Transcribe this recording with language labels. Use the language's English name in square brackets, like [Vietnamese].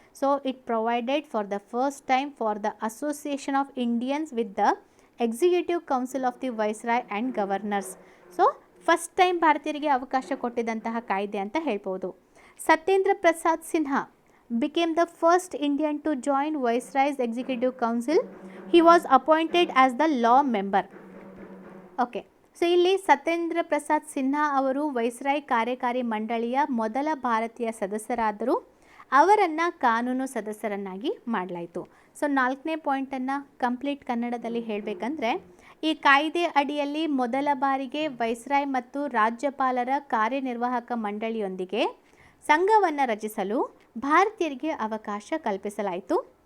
[English] So it provided for the first time for the association of Indians with the executive council of the viceroy and governors. [Kannada] So first time ಭಾರತೀಯರಿಗೆ ಅವಕಾಶ ಕೊಟ್ಟಿದ್ದಂತಹ ಕಾಯ್ದೆ ಅಂತ ಹೇಳ್ಬೋದು. [English] Satyendra Prasad Sinha became the first Indian to join Viceroy's Executive Council. He was appointed as the law member. [Kannada] Okay, so ಇಲ್ಲಿ ಸತ್ಯೇಂದ್ರ ಪ್ರಸಾದ್ ಸಿನ್ಹಾ ಅವರು viceroy ಕಾರ್ಯಕಾರಿ ಮಂಡಳಿಯ ಮೊದಲ ಭಾರತೀಯ ಸದಸ್ಯರಾದರು. ಅವರನ್ನು ಕಾನೂನು ಸದಸ್ಯರನ್ನಾಗಿ ಮಾಡಲಾಯಿತು. ಸೊ 4ನೇ ಪಾಯಿಂಟನ್ನು ಕಂಪ್ಲೀಟ್ ಕನ್ನಡದಲ್ಲಿ ಹೇಳಬೇಕಂದ್ರೆ, ಈ ಕಾಯ್ದೆ ಅಡಿಯಲ್ಲಿ ಮೊದಲ ಬಾರಿಗೆ ವೈಸ್ರಾಯ್ ಮತ್ತು ರಾಜ್ಯಪಾಲರ ಕಾರ್ಯನಿರ್ವಾಹಕ ಮಂಡಳಿಯೊಂದಿಗೆ ಸಂಘವನ್ನು ರಚಿಸಲು ಭಾರತೀಯರಿಗೆ ಅವಕಾಶ ಕಲ್ಪಿಸಲಾಯಿತು.